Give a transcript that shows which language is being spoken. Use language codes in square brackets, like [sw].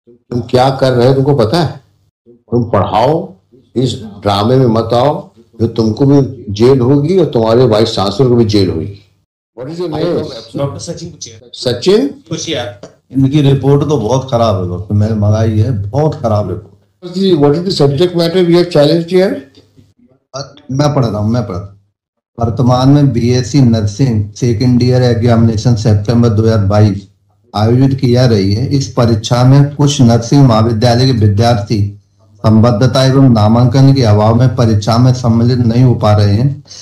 [hi] तुम क्या कर रहे हो तुमको पता है? तुम पढ़ाओ, इस ड्रामे में मत आओ. जो तुमको भी जेल होगी और तुम्हारे वाइस चांसलर को भी जेल होगी. [en] What is your name? [hi] Doctor Sachin कुचिया. Sachin कुचिया. इनकी रिपोर्ट तो बहुत खराब है डॉक्टर, मैंने मंगाई है, बहुत खराब report. [en] What is the subject matter we have challenged here? [hi] मैं पढ़ रहा हूँ. वर्तमान में BSc nursing second year examination सितंबर 2022 आयोजित किया रही है. इस परीक्षा में कुछ नर्सिंग महाविद्यालय के विद्यार्थी संबद्धता एवं नामांकन के अभाव में परीक्षा में सम्मिलित नहीं हो पा रहे हैं.